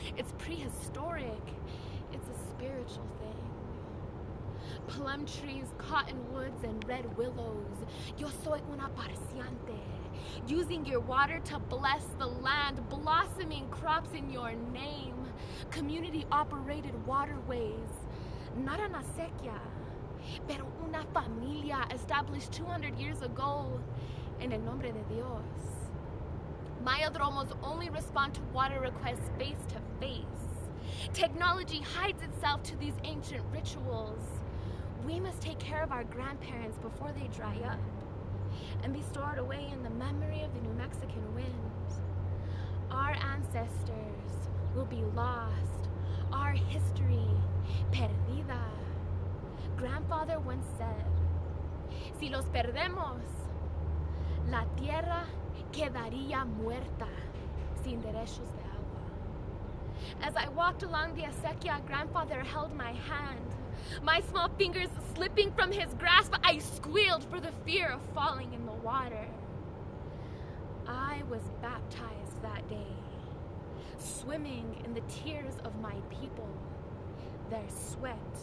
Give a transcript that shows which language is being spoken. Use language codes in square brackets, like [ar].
[en] It's prehistoric. It's a spiritual thing. Plum trees, cottonwoods, and red willows. [es] Yo soy una parciante. [en] Using your water to bless the land, blossoming crops in your name. Community-operated waterways. Not an acequia, [es] pero una familia [en] established 200 years ago [es] en el nombre de Dios. [en] Mayadromos only respond to water requests face to face. Technology hides itself to these ancient rituals. We must take care of our grandparents before they dry up and be stored away in the memory of the New Mexican wind. Our ancestors will be lost, our history [es] perdida. [en] Grandfather once said, [es] si los perdemos, la tierra quedaría muerta, sin derechos de agua. [en] As I walked along the acequia, grandfather held my hand. My small fingers slipping from his grasp, I squealed for the fear of falling in the water. I was baptized that day, swimming in the tears of my people, their sweat.